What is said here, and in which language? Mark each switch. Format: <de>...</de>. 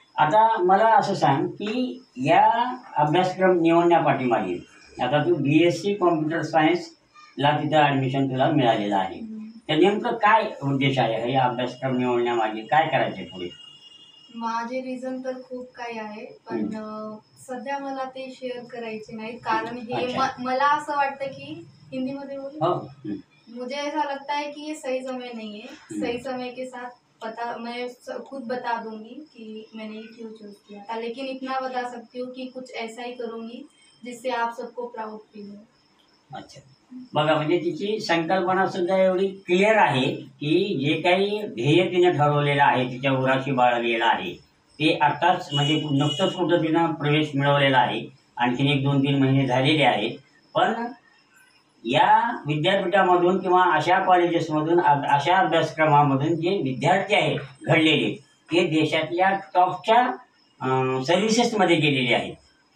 <mr>आता मला असं सांग की या अभ्यासक्रम निवडण्यापाठीमागे आता तू BSc कॉम्प्युटर सायन्सला तिथं ॲडमिशन तुला मिळालेलं आहे, तर नेमकं काय उद्देश आहे या अभ्यासक्रम निवडण्यामागे? काय करायचं आहे पुढे? माझे रिझन तर खूप काही आहे, पण सध्या मला ते शेअर करायचे नाही, कारण हे मला असं वाटतं की हिंदीमध्ये बोलूं,</mr> <hi>मुझे ऐसा लगता है कि ये सही समय नहीं है। सही समय के साथ मैं खुद बता दूंगी कि मैंने ये क्यों चूज किया था, लेकिन इतना बता सकती हूँ कि कुछ ऐसा ही करूंगी जिससे आप सबको प्राउड फील हो।</hi> <mr>अच्छा, बघा, म्हणजे तिची संकल्पना सुद्धा एवढी क्लिअर आहे की जे काही ध्येय तिने ठरवलेलं आहे, तिच्या उराशी बाळगलेलं आहे ते आत्ताच म्हणजे नुकतंच कुठं तिनं प्रवेश मिळवलेला आहे, आणखीन 1-2-3 महिने झालेले आहेत। पण या विद्यापीठामधून किंवा अशा कॉलेजेसमधून अशा अभ्यासक्रमामधून जे विद्यार्थी आहेत घडलेले ते देशातल्या टॉपच्या सर्व्हिसेसमध्ये गेलेले आहेत</mr>